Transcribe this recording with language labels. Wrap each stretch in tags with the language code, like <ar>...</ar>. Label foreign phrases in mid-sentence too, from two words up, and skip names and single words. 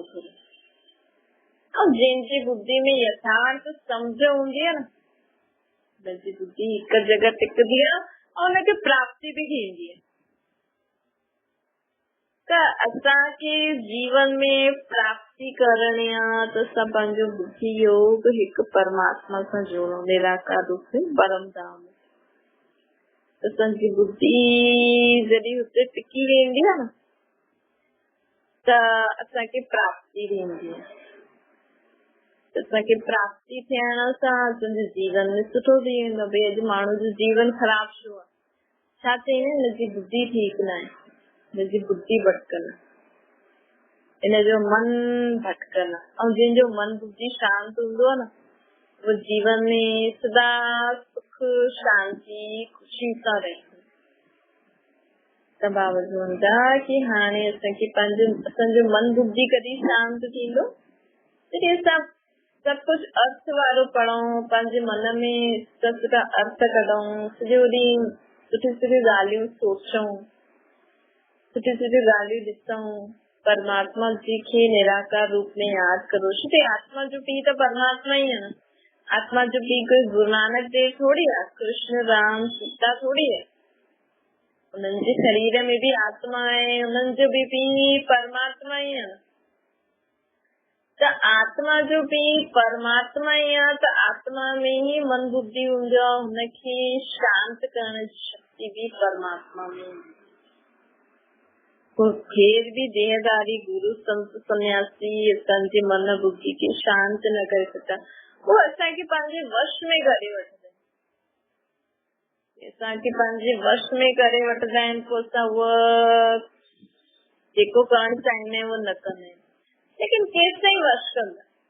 <sd>ऐं जंहिंजी बुद्धि में यथार्थ सम्झ हूंदी आहे न, हुनजी बुद्धि हिकु जॻह टिकदी आहे ऐं हुनखे प्राप्ति बि थींदी आहे। त असांखे जीवन में प्राप्ति करणी आहे त असां पंहिंजो बुद्धि योग हिकु परमात्मा सां जोड़ो, निराकार रूप में परम धाम। असांजी बुद्धि जॾहिं हुते टिकी वेंदी आहे न त असांखे प्राप्ति थींदी आहे। असांखे प्राप्ति थियण सां असांजे जीवन में सुठो थी वेंदो। भई अॼु माण्हू जो जीवन ख़राब छो आहे, छा चई न हिनजी बुद्धि ठीकु न आहे, हिनजी बुद्धि भटकन, हिनजो मन भटकन। ऐं जंहिंजो मन बुद्धि शांत हूंदो आहे न, वो जीवन में सदा सुख शांति खुशी सां रहे। त बाबा चवनि था कि हाणे असांखे असांजो मन बुद्धि कॾहिं शांत थींदो जॾहिं असां सब कुछ अर्थ वारो पढ़ूं, पंहिंजे मन में सुठा अर्थ कढूं, सॼो ॾींहुं सुठी सुठी ॻाल्हियूं सोचूं, सुठी सुठी ॻाल्हियूं ॾिसूं, परमात्मा जी खे निराकार रूप में यादि करो। छो आत्मा जो पीउ त परमात्मा ही है न। आत्मा जो पीउ कोई गुरु नानक देव थोड़ी है, कृष्ण राम सीता थोड़ी है। उन्हनि जे शरीर में भी आत्मा है, उन्हनि जो भी पीउ परमात्मा ही है। त आत्मा जो पीउ परमात्मा ही आहे, त आत्मा में ही मन बुद्धि हूंदो आहे, हुनखे शांत करण जी शक्ति भी परमात्मा में। फिर भी देहदारी गुरु संत सन्यासी असांजे मन बुद्धि खे शांत न करे सघंदा, वो असांखे पंहिंजे वश में करे वठंदा आहिनि। असांखे पंहिंजे वश में करे वठंदा आहिनि, पोइ असां उहो जेको करणु चाहींदा आहियूं उहो न कंदा आहियूं। लेकिन केसिताईं वश कंदा?</sd>